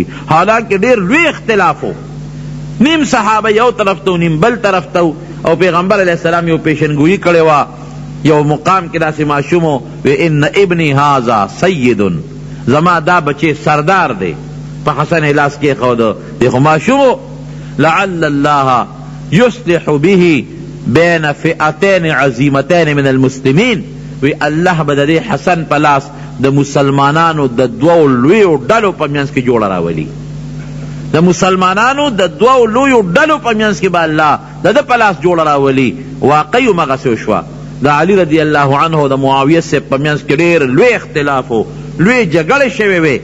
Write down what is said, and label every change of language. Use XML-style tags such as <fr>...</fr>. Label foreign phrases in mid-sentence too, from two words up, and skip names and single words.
<ps>حالانکه ډېر لوی اختلاف و، نیم صحابه یو طرف ته نیم بل طرف ته، او پیغمبر</ps> <ar>علیہ السلام</ar> <ps>یو پیشنگویی کړې وه. یو مقام کې داسې ماشوم و</ps> <ar>ان ابنی هذا سید،</ar> <ps>زما دا بچی سردار دی، په حسن لاس کېښوده، دی خو ماشوم و.</ps> <ar>لعل الله یصلح به بین فئتین عظیمتین من المسلمین،</ar> <ps>وی الله به د دې حسن په لاس د مسلمانانو د دوو لویو ډلو په منځ کې جوړه راولي. د مسلمانانو د دوو لویو ډلو په منځ کې به الله د ده په لاس جوړه راولي. واقعي همغسې وشوه. د علی</ps> <ar>رضی الله عنه</ar> <ps>او د معاویه صاحب په منځ کې ډېر لوی اختلاف و، لوی جګړې شوې وې.</ps>